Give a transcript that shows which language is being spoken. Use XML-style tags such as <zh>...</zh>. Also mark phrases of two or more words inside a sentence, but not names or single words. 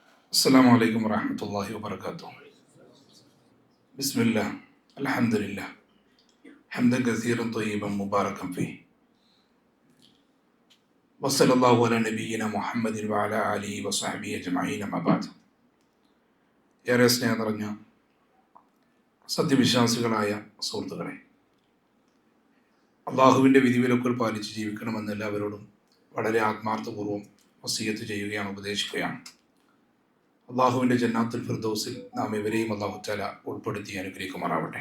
<ar>السلام عليكم ورحمة الله وبركاته. بسم الله الحمد لله حمدا كثيرا طيبا مباركا فيه وصلى الله على نبينا محمد وعلى آله وصحبه أجمعين ما بعد.</ar> <ml>ഏറെ സ്നേഹം നിറഞ്ഞ സത്യവിശ്വാസികളായ സുഹൃത്തുക്കളെ, അള്ളാഹുവിൻ്റെ വിധിവിലക്കുകൾ പാലിച്ച് ജീവിക്കണമെന്ന് എല്ലാവരോടും വളരെ ആത്മാർത്ഥപൂർവ്വം വസിയത്ത് ചെയ്യുകയാണ്, ഉപദേശിക്കുകയാണ്. അള്ളാഹുവിൻ്റെ</ml> <ar>جنات الفردوس</ar> <ml>നാം ഇവരെയും</ml> <ar>الله تعالى</ar> <ml>ഉൾപ്പെടുത്തി അനുഗ്രഹിക്കുമാറാവട്ടെ.</ml>